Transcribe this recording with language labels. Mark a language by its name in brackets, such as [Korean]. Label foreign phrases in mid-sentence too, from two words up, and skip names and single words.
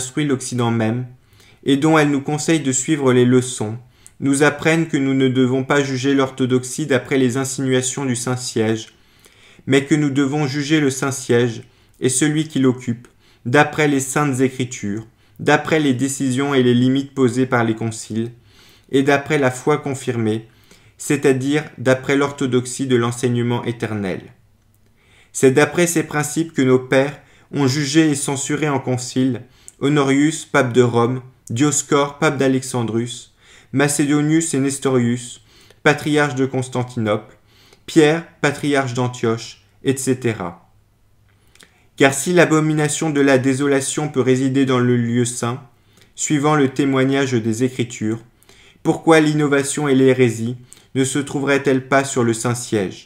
[French] instruit l'Occident même, et dont elle nous conseille de suivre les leçons, nous apprennent que nous ne devons pas juger l'orthodoxie d'après les insinuations du Saint-Siège, mais que nous devons juger le Saint-Siège et celui qui l'occupe, d'après les saintes écritures, d'après les décisions et les limites posées par les conciles, et d'après la foi confirmée, c'est-à-dire d'après l'orthodoxie de l'enseignement éternel. C'est d'après ces principes que nos pères ont jugé et censuré en concile Honorius, pape de Rome, Dioscore, pape d'Alexandrus, Macédonius et Nestorius, patriarches de Constantinople, Pierre, patriarche d'Antioche, etc. Car si l'abomination de la désolation peut résider dans le lieu saint, suivant le témoignage des Écritures, pourquoi l'innovation et l'hérésie ne se trouveraient-elles pas sur le Saint-Siège?